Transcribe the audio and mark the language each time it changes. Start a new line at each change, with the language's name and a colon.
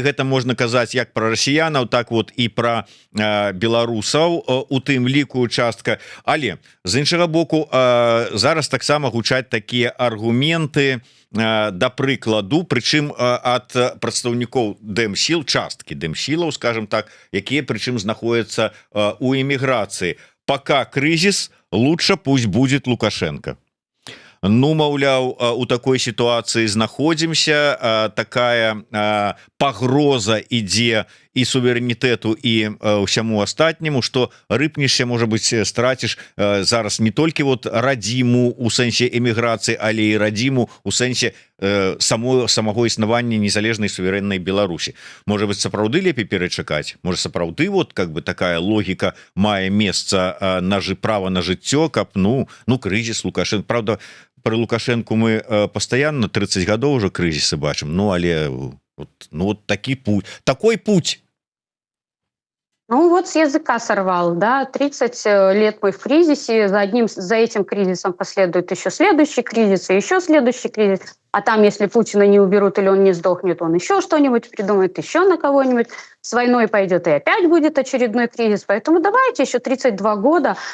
Belarusian: Гэта можна казаць як пра расіянаў, так вот і пра беларусаў у тым ліку частка. Але з іншага боку зараз таксама гучаць такія аргументы, да прыкладу, прычым ад прадстаўнікоў дэмсіл, часткі дэмсілаў, скажем так, якія прычым знаходзяцца у эміграцыі,
Russian: пока кризис, лучше пусть будет Лукашенко.
Belarusian: Ну, маўляў, у такой сітуацыі знаходзімся, такая пагроза ідзе і суверэнітэту і ўсяму астатняму, што рыпнешся, можа быць, страціш зараз не толькі вот радзіму у сэнсе эміграцыі, але і радзіму у сэнсе
Russian: самого
Belarusian: існавання незалежнай суверэннай Беларусі. Можа быць, сапраўды лепей перачакаць? Можа, сапраўды вот как бы такая логіка мае месца права на жыццё, каб крызіс Лукашенко.
Russian: Правда, про Лукашенко мы постоянно
Belarusian: 30 гадоў уже крызісы бачым, але
Russian: вот такой путь. Ну вот с языка сорвал, да, 30 лет мы в кризисе, за этим кризисом последует еще следующий кризис, и еще следующий кризис, а там, если Путина не уберут или он не сдохнет, он еще что-нибудь придумает, еще на кого-нибудь, с войной пойдет, и опять будет очередной кризис, поэтому давайте еще 32 года